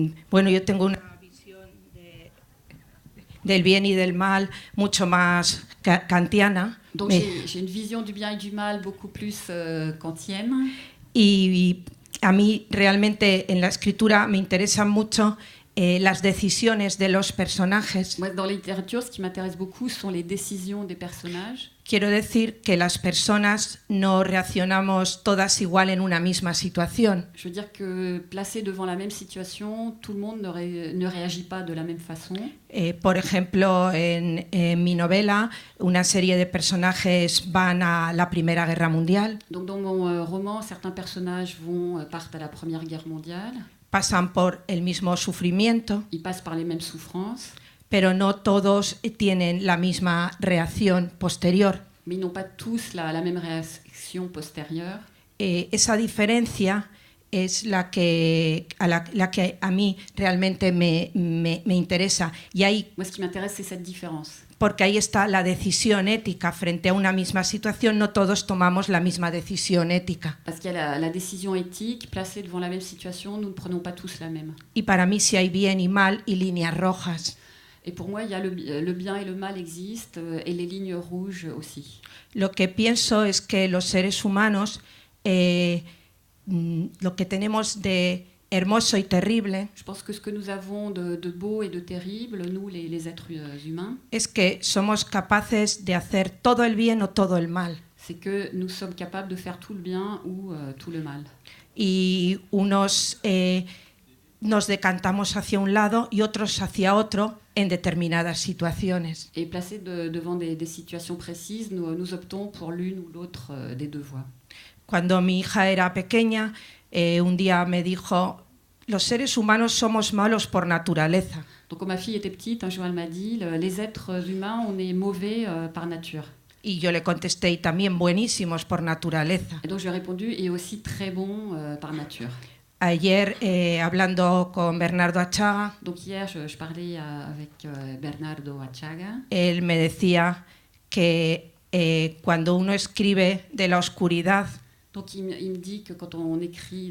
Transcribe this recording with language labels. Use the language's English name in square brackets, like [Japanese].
[Spanish] Bueno, yo tengo una visión del bien y del mal mucho más kantiana. [French] Donc j'ai une vision du bien et du mal beaucoup plus kantienne. [Spanish] Y a mí realmente en la escritura me interesan mucho las decisiones de los personajes. [French] Moi, dans la littérature, ce qui m'intéresse beaucoup sont les décisions des personnages. [Spanish] Quiero decir que las personas no reaccionamos todas igual en una misma situación. [French] Je veux dire que placé devant la même situation, tout le monde ne réagit pas de la même façon. [Spanish] Por ejemplo, en mi novela, una serie de personajes van a la Primera Guerra Mundial. [French] Donc dans mon roman, certains personnages partent à la Première Guerre mondiale. [Spanish] Pasan por el mismo sufrimiento. [French] Ils passent par les mêmes souffrances. [Spanish] pero no todos tienen la misma reacción posterior. [French] Mais ils n'ont pas tous la même réaction postérieure. [Spanish] Esa diferencia es la que a mí realmente me interesa. Y ahí, [French] Moi, ce qui m'intéresse, c'est cette différence. [Spanish] porque ahí está la decisión ética. Frente a una misma situación, no todos tomamos la misma decisión ética. [French] Parce qu'il y a la décision éthique, placée devant la même situation, nous ne prenons pas tous la même. [Spanish] Y para mí sí hay bien y mal y líneas rojas. [French] Et pour moi, il y a le bien et le mal existent, et les lignes rouges aussi. [Spanish] Lo que pienso es que los seres humanos, lo que tenemos de hermoso y terrible, [French] Je pense que ce que nous avons de beau et de terrible, nous, les êtres humains, [Spanish] es que somos capaces de hacer todo el bien o todo el mal. [French] c'est que nous sommes capables de faire tout le bien ou tout le mal. [Spanish] Y unos nos decantamos hacia un lado y otros hacia otro en determinadas situaciones. [French] Et placés devant des situations précises, nous optons pour l'une ou l'autre des deux voies. [Spanish] Cuando mi hija era pequeña, un día me dijo: los seres humanos somos malos por naturaleza. [French] Donc quand ma fille était petite, un jour elle m'a dit, les êtres humains, on est mauvais par nature. [Spanish] Y yo le contesté: y también buenísimos por naturaleza. [French] Et donc je lui ai répondu, et aussi très bons par nature. [Spanish] Ayer, hablando con Bernardo Achaga, [French] Donc hier, je parlais avec Bernardo Achaga. [Spanish] él me decía que cuando uno escribe de la oscuridad, [French] Donc il me dit que quand on écrit